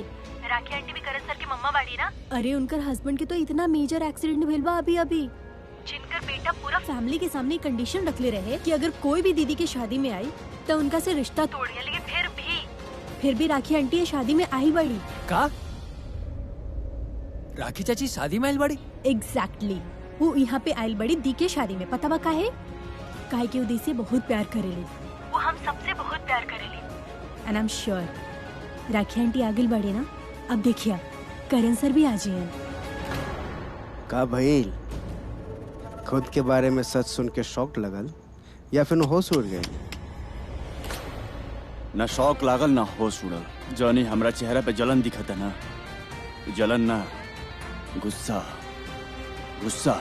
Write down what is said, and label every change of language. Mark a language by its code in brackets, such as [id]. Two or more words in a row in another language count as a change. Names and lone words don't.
[bho] राखी आंटी भी करण सर की मम्मा बाड़ी ना। अरे उनकर हस्बैंड के तो इतना [en] major accident [bho] भेल बा अभी, जिनकर बेटा पूरा फैमिली के सामने कंडीशन रखले रहे कि अगर कोई भी दीदी की शादी में आई तो उनका से रिश्ता तोड़ दिया, लेकिन फिर भी राखी आंटी ये शादी में आई बड़ी। का राखी चाची शादी में आइल बड़ी? एग्जैक्टली, वो यहाँ पे आइल बड़ी दी के शादी में। पता बा काहे कि वो दी से बहुत प्यार करेली, वो हम सबसे बहुत प्यार करेली। [en] and I am sure [bho] राखी आंटी आगे बढ़े ना, अब देखिए करण सर भी आ जाए। का भइल, खुद के बारे में सच सुन के शौक लगल या फिर होश उड़ गए? ना शौक लागल ना होश उड़ल, जौनी हमरा चेहरा पे जलन दिखता ना, जलन ना गुस्सा।